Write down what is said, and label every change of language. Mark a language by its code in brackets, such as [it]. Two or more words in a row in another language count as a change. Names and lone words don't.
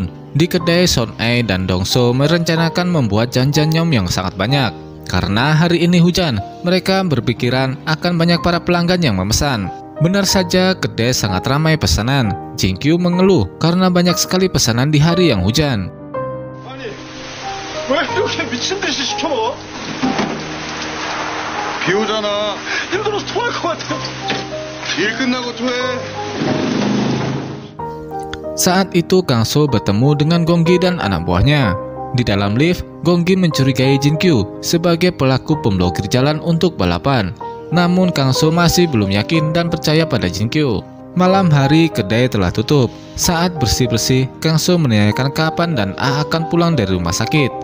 [id] Di kedai Son-ae dan Dongso merencanakan membuat janjian yang sangat banyak. Karena hari ini hujan, mereka berpikiran akan banyak para pelanggan yang memesan. Benar saja kedai sangat ramai pesanan. Jinkyu mengeluh karena banyak sekali pesanan di hari yang hujan. [ko] 왜 이렇게 미친 듯이 시켜 먹어? 비 오잖아. 힘들어서 토할 것 같아. 일 끝나고 토해. [id] Saat itu Kangso bertemu dengan Gonggi dan anak buahnya. Di dalam lift, Gonggi mencurigai Jinkyu sebagai pelaku pemblokir jalan untuk balapan. Namun Kangso masih belum yakin dan percaya pada Jinkyu. Malam hari kedai telah tutup. Saat bersih-bersih, Kangso menanyakan kapan Dan-ah akan pulang dari rumah sakit.